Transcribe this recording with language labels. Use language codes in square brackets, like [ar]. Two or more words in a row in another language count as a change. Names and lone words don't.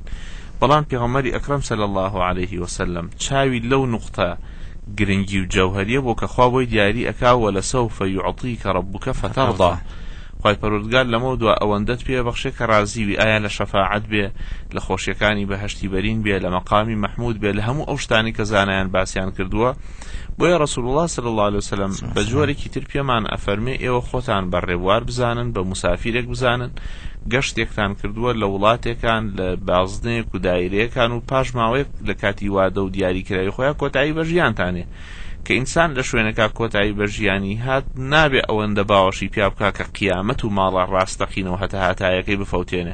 [ckb] بەڵام پێغەمبەری ئەکرەم [ar] صلی الله عليه وسلم [ckb] چاوی لەو نوقتە گرنگی و جەوهەریە بۆ کە خوا بۆی دیاری ئەکا [ar] وەلەسەوفە یوعطیکە ڕەبوکە فتەڕضا [ckb] خوای پەروەردگار لەمە دووە ئەوەندەت پێ بەخشێ کە ڕازیوی ئایا لە شەفاعەت بێ لە خۆشیەکانی بەهەشتی بەرین بێ لە مەقامی مەحمود بێ لە هەموو ئەو شتانی کە زانایان باسییان کردووە. بۆیە ڕەسوڵ الله [ar] صلی الله عليه وسلم [ckb] بە جۆرێکی تر پێمان ئەفەرمێ ئێوە خۆتان بە ڕێبوار بزانن بە موسافیرێک بزانن گەشتێکتان کردووە لە وڵاتێکان لە بازنەیەک و دایرەیەکان و پاش ماوەیەک لە کاتی وادە و دیاریکراوی خۆیان کۆتایی بە ژیانتانێ کە ئینسان لە شوێنەکە کۆتایی بە ژیانی هات نابێ ئەوەندە باوەشی پیا بکا کە قیامەت و ماڵە ڕاستەقینەوە هەتا هاتایەکەی بفەوتێنێ.